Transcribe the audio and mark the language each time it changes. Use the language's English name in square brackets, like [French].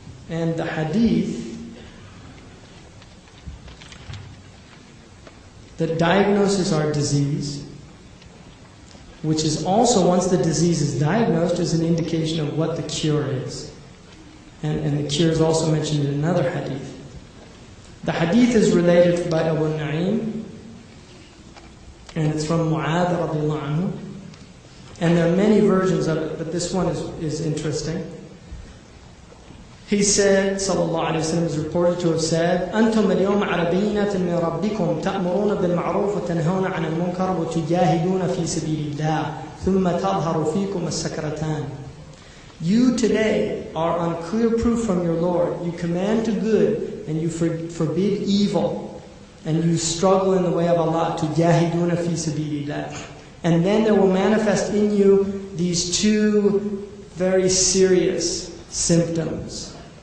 [English] And the hadith that diagnoses our disease, which is also, once the disease is diagnosed, is an indication of what the cure is. And the cure is also mentioned in another hadith. The hadith is related by Abu Na'im, and it's from Mu'adh radiallahu anhu. And there are many versions of it, but this one is interesting. He said, sallallahu alayhi wa sallam, is reported to have said, [Arabic] أَنْتُمْ الْيَوْمَ عَلَى بَيِّنَةٍ مِّن رَبِّكُمْ تَأْمُرُونَ بِالْمَعْرُوفِ وَتَنْهَوْنَ عَنِ الْمُنكَرِ وَتُجَاهِدُونَ فِي سَبِيلِ اللَّهِ ثُمَّ تَظْهَرُ فِيكُمْ السَّكْرَتَانِ. [English] You today are on clear proof from your Lord. You command to good and you forbid evil, and you struggle in the way of Allah. [Arabic] تُجَاهِدُونَ فِي سَبِيلِ اللَّهِ. [English] And then there will manifest in you these two very serious symptoms.